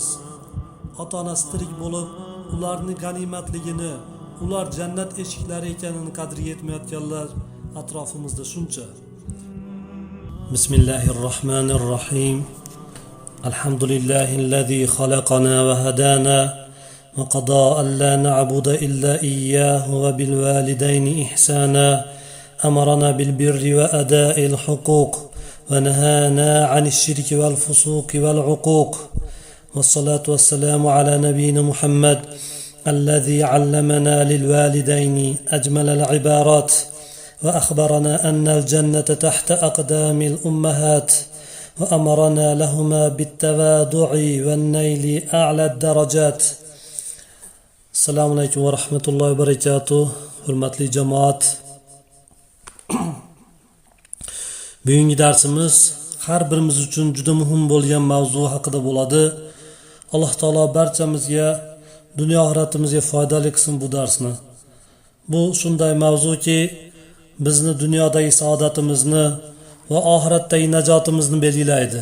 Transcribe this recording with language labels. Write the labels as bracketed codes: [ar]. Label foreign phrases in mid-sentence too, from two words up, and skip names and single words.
[uz] Ota-onasi tirik bo'lib, ularning g'animatligini, ular jannat eshiklari ekanini qadriga yetmayotganlar atrofimizda shuncha. [ar] بسم الله الرحمن الرحيم. الحمد لله الذي خلقنا وهدانا وقضى ألا نعبد إلا إياه وبالوالدين إحسانا. أمرنا بالبر وأداء الحقوق ونهانا عن الشرك والفسوق والعقوق والصلاة والسلام على نبينا محمد الذي علمنا للوالدين أجمل العبارات وأخبرنا أن الجنة تحت أقدام الأمهات وأمرنا لهما بالتواضع والنيل أعلى الدرجات. السلام عليكم ورحمة الله وبركاته. [uz] حرمتli jamoat, bugungi darsimiz har birimiz uchun juda muhim bo'lgan mavzu haqida bo'ladi. Alloh taolo barchamizga, dunyo oxiratimizga foydali qilsin bu darsni. Bu shunday mavzuki, bizni dunyodagi saodatimizni va oxiratdagi najotimizni belgilaydi.